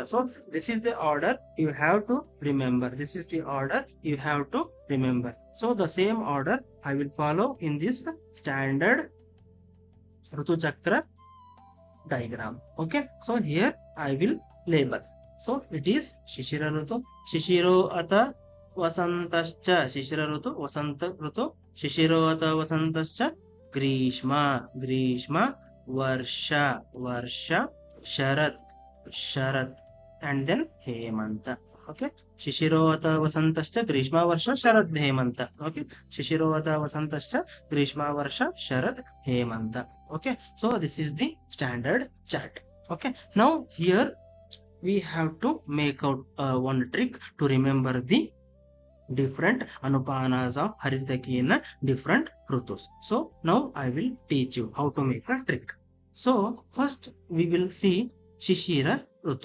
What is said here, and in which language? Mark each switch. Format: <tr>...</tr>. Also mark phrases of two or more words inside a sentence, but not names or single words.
<en>So this is the order you have to remember. This is the order you have to remember. So the same order I will follow in this standard Rutu Chakra diagram.</en> <sa>Okay.</sa> <en>So here I will label. So it is</en> <sa>Shishira Rutu, Shishiro Ata Vasantascha, Shishira Rutu, Vasanta Rutu, Shishiro Ata Vasantascha, Grishma, Varsha, Sharad,</sa> <en>and then</en> <sa>Hemanta. Okay. Shishirovata Vasantascha, Grishma Varsha, Sharad Hemanta.</sa> <en>Okay.</en> <sa>Shishirovata Vasantascha, Grishma Varsha, Sharad Hemanta.</sa> <en>Okay. So this is the standard chart. Okay. Now here we have to make out one trick to remember the different Anupanas of Haritaki in different Rutus. So now I will teach you how to make a trick. So first we will see Shishira Rutu.</en>